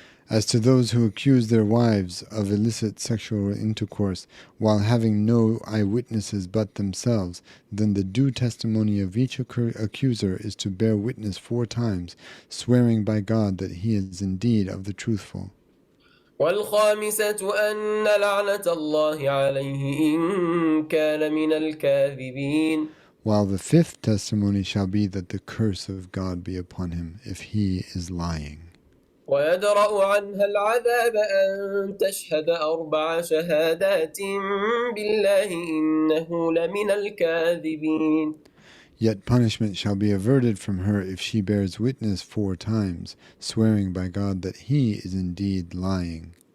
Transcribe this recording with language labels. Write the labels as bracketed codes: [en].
[en] As to those who accuse their wives of illicit sexual intercourse while having no eyewitnesses but themselves, then the due testimony of each accuser is to bear witness 4 times, swearing by God that he is indeed of the truthful. [ar] والخامسة أن لعنة الله عليه إن كان من الكاذبين. [en] While the 5th testimony shall be that the curse of God be upon him if he is lying. [ar] ويدرأ عنها العذاب أن تشهد 4 شهادات بالله إنه لمن الكاذبين. [en] Yet punishment shall be averted from her if she bears witness 4 times, swearing by God that he is indeed lying.